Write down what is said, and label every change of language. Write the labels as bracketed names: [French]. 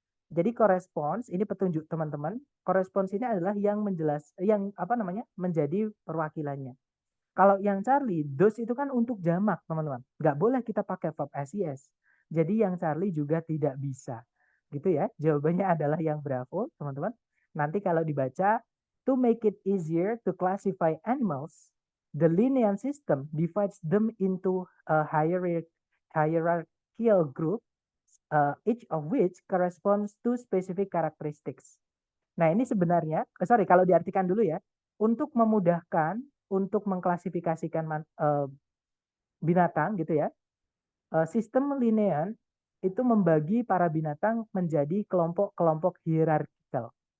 [Indonesian] Jadi corresponds ini petunjuk teman-teman. Corresponds ini adalah yang menjadi perwakilannya. Kalau yang Charlie, those itu kan untuk jamak, teman-teman. Nggak boleh kita pakai verb SIS. Jadi yang Charlie juga tidak bisa. Gitu ya. Jawabannya adalah yang Bravo, teman-teman. Nanti kalau dibaca, [English] to make it easier to classify animals, the Linnean system divides them into a hierarchical group, each of which corresponds to specific characteristics. [Indonesian] Nah, ini sebenarnya, kalau diartikan dulu ya, untuk memudahkan untuk mengklasifikasikan binatang gitu ya. Sistem Linnean itu membagi para binatang menjadi kelompok-kelompok hierarkikal.